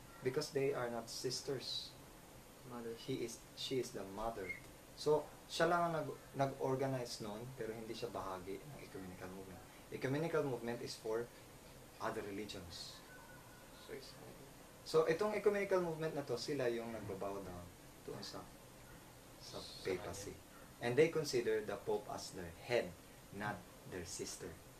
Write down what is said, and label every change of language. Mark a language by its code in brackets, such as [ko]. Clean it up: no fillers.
[en] Because they are not sisters. Mother. She is the mother. [tl] So, siya lang ang nag-organize noon, pero hindi siya bahagi ng ecumenical movement. [en] Ecumenical movement is for other religions. [tl] So, itong ecumenical movement na to, sila yung nagbabow down doon sa papacy. [en] And they consider the Pope as their head, not their sister.